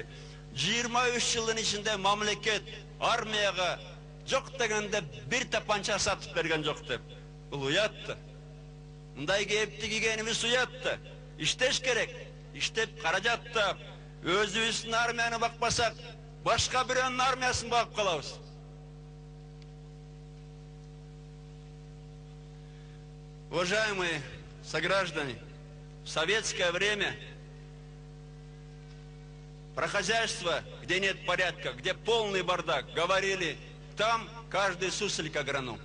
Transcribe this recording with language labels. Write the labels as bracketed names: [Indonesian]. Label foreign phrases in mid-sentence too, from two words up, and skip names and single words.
[Kyrgyz] 23 жылдын ичинде мамлекет армияга жок дегенде бир тапанча сатып берген жок деп. Бул уятты. Мындай кепти кийгенибиз уятты. Иштеш керек. Иштеп каражат таап, өзүбүздүн армияны бакпасак, башка бирөөнүн армиясын багып калабыз. [Russian] Уважаемые сограждане, в советское время про хозяйство, где нет порядка, где полный бардак, говорили, там каждый суслик агроном.